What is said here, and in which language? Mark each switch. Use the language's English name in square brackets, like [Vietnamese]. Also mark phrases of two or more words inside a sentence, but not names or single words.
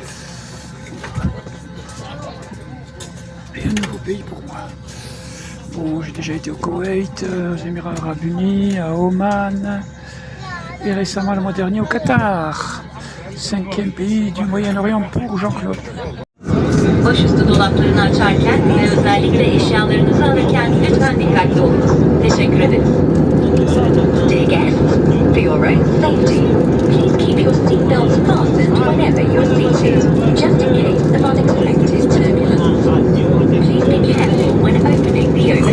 [French] Et un nouveau pays pour moi. Bon, j'ai déjà été au Koweït, aux Émirats Arabes Unis, à Oman et récemment le mois dernier au Qatar. 5e pays du Moyen-Orient pour Jean-Claude. [Turkish] Başüstü dolaplarını açarken ve özellikle eşyalarınızı alırken lütfen dikkatli olun. Teşekkür ederim. [English] Dear guests, for your own safety, please keep your seatbelts fastened whenever you're seated, just in case of unexpected turbulence. Please be careful when opening the overhead.